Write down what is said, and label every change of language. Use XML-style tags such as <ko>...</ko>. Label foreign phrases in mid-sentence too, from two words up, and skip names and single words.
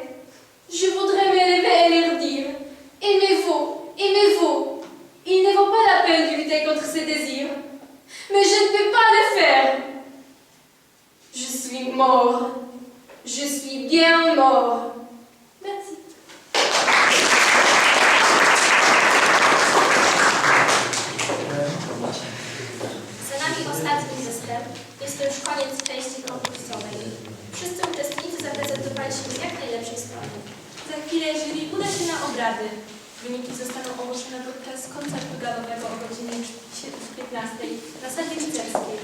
<fr>Je voudrais m'élever et leur dire « Aimez-vous, aimez-vous. » Il ne vaut pas la peine de lutter contre ces désirs. Mais je ne peux pas le faire. Je suis mort. Je suis bien mort. Merci.</fr> <pl>Za nami ostatni występ. Jest to już koniec części konkursowej. Wszyscy uczestnicy zaprezentowali się z jak najlepszej strony. Za chwilę jury uda się na obrady. Wyniki zostaną ogłoszone podczas koncertu galowego o godzinie 15 na sali rycerskiej.</pl>